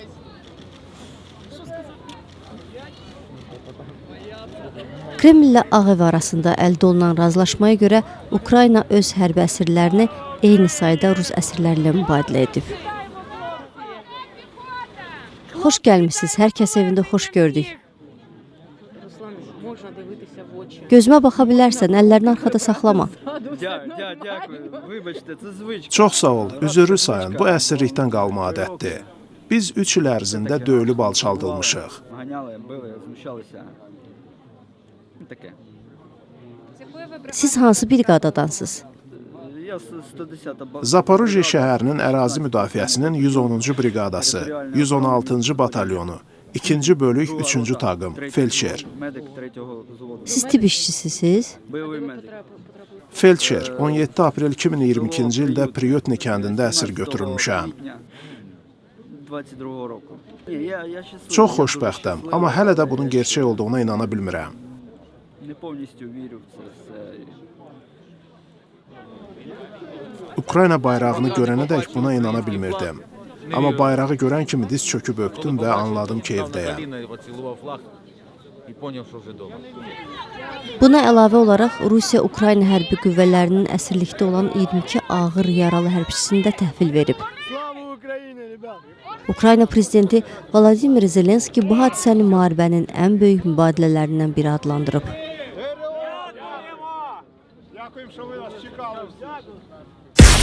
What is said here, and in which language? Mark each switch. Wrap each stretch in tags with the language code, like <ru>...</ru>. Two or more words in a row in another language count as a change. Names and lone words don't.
<az>Kreml ilə Ağ Ev arasında əldə olunan razılaşmaya görə Ukrayna öz hərbi əsirlərini eyni sayda Rus əsirlərlə mübadilə edib. Xoş gəlmisiniz, hər kəs evində xoş gördük. Gözümə baxa bilərsən, əllərini arxada saxlama.</az> <uk>Дякую. Вибачте, це звичка.</uk> <az>Çox sağ ol, üzürlü sayın, bu əsirlikdən qalma adətdir. Biz 3 il ərzində döyülüb alçaldılmışıq.</az> <uk>Ганяли, били, знущалися. Таке.</uk> <az>Siz hansı briqadadansınız?</az> <uk>Я 110-та</uk> <az>Zaporojye şəhərinin ərazi müdafiəsinin 110-cu briqadası, 116-cı batalyonu, 2-ci bölük 3-cü taqım, felçer.</az> <uk>медик 3-го взводу.</uk> <az>Siz tibb işçisisiniz?</az> <uk>Бойовий медик.</uk> <az>Felçer, 17 aprel 2022-ci ildə Priyotni kəndində əsir götürülmüşəm.</az> <uk>22-го року. Я щасливий.</uk> <az>Çox xoşbəxtəm, amma hələ də bunun gerçək olduğuna inana bilmirəm.</az> <uk>Не повністю вірю в це все.</uk> <az>Ukrayna bayrağını görənədək buna inana bilmirdim. Amma bayrağı görən kimi diz çöküb öpdüm və anladım ki, evdəyəm. Buna əlavə olaraq Rusiya Ukrayna hərbi qüvvələrinin əsirlikdə olan 22 ağır yaralı hərbçisini də təhvil verib. Ukrayna prezidenti Vladimir Zelenski bu hadisəni müharibənin ən böyük mübadilərindən biri adlandırıb.</az> <uk>Дякуємо, що ви нас чекали.</uk>